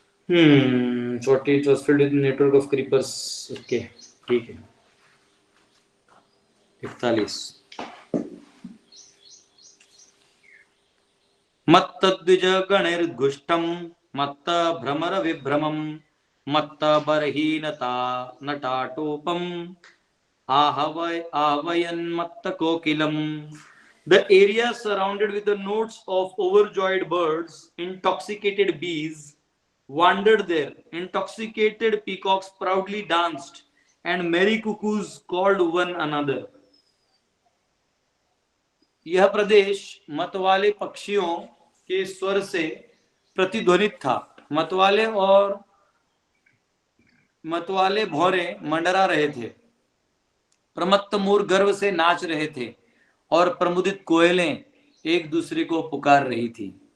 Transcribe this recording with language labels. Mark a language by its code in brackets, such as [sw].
[en] 40 it was filled with network of creepers. [hi] Okay, ठीक है। [sa] 41 मत्त द्विज गणैर्घुष्टम मत्त भ्रमर विभ्रमम मत्त बरहीनता नटाटोपम आहवयन्मत्त कोकिलम। [en] The area surrounded with the notes of overjoyed birds, intoxicated bees wandered there, intoxicated peacocks proudly danced, and merry cuckoos called one another. [hi] यह प्रदेश मतवाले पक्षियों के स्वर से प्रतिध्वनित था। मतवाले भौरे मंडरा रहे थे, प्रमत्त मोर गर्व से नाच रहे थे, और प्रमुदित कोयलें एक दूसरे को पुकार रही थी।